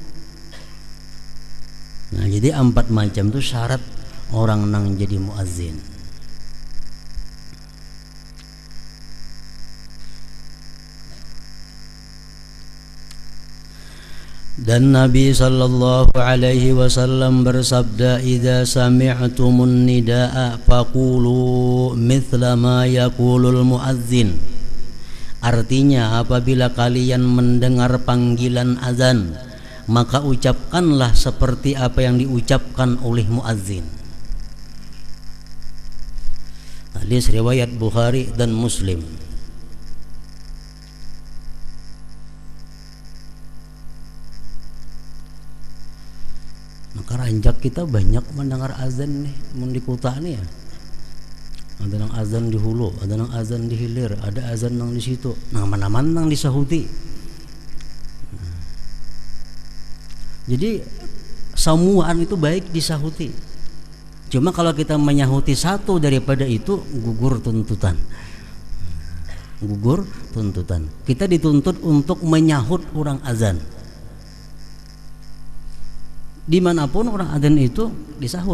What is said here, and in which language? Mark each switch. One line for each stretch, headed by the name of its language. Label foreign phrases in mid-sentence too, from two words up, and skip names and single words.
Banjar: Nah jadi 4 macam itu syarat orang nang jadi muazzin.
Indonesian: Dan Nabi
Arabic: صلى الله عليه وسلم bersabda, إذا سمعتم النداء فقولوا مثل ما يقول المؤذن.
Indonesian: Artinya apabila kalian mendengar panggilan azan, maka ucapkanlah seperti apa yang diucapkan oleh muazzin. Hadis riwayat Bukhari dan Muslim.
Banjar: Maka ranjak kita banyak mendengar azan nih, di kota nih ya. Ada nang azan di Hulu, ada nang azan di Hilir, ada azan nang di situ. Nama-nama nang disahuti. Jadi samuan itu baik disahuti. Cuma kalau kita menyahuti satu daripada itu gugur tuntutan. Gugur tuntutan. Kita dituntut untuk menyahut orang azan. Dimanapun orang azan itu disahut.